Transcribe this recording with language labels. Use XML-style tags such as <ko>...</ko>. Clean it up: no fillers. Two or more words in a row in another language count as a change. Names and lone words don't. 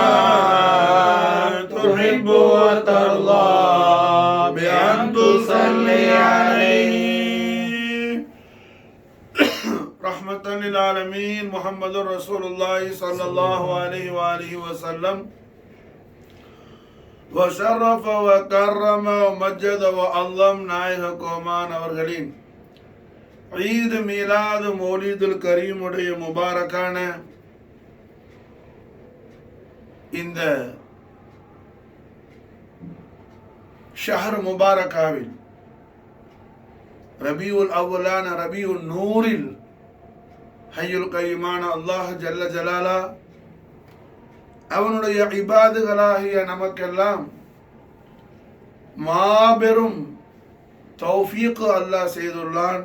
<ar>تحب وترضى بأن تصلي عليه رحمة للعالمين محمد رسول الله صلى الله عليه وآله وسلم وشرف وكرم ومجد وعظم</ar> <ta>நாயக கோமான் அவர்களின்</ta> <ar>عيد ميلاد مولد الكريم</ar> <ta>உடைய முபாரக்கான இந்த</ta> <ar>شهر مبارك</ar> <ta>ரபியுல் அவ்வலான ரபியுல் நூரில்</ta> <ar>الحي القيوم الله جل جلاله</ar> <ta>அவனுடைய இபாதுகளாகிய நமக்கெல்லாம் மாபெரும் தௌஃபீக் அல்லாஹ் செய்துள்ளான்.</ta>